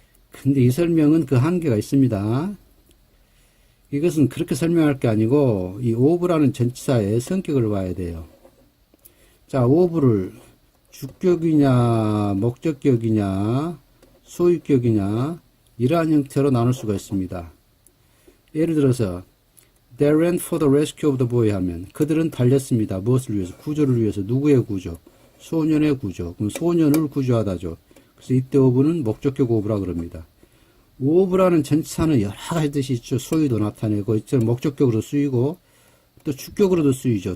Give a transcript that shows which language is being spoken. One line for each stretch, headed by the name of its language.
Korean: 근데 이 설명은 그 한계가 있습니다. 이것은 그렇게 설명할 게 아니고 이 of라는 전치사의 성격을 봐야 돼요. 자, of를 주격이냐 목적격이냐 소유격이냐 이러한 형태로 나눌 수가 있습니다.
English: 예를 들어서 They ran for the rescue of the boy 하면 그들은 달렸습니다.
Korean: 무엇을 위해서? 구조를 위해서. 누구의 구조? 소년의 구조. 그럼 소년을 구조하다죠. 그래서 이때 of는 목적격 of라 그럽니다. of라는 전치사는 여러 가지 뜻이 있죠. 소유도 나타내고 이처럼 목적격으로 쓰이고 또 주격으로도 쓰이죠.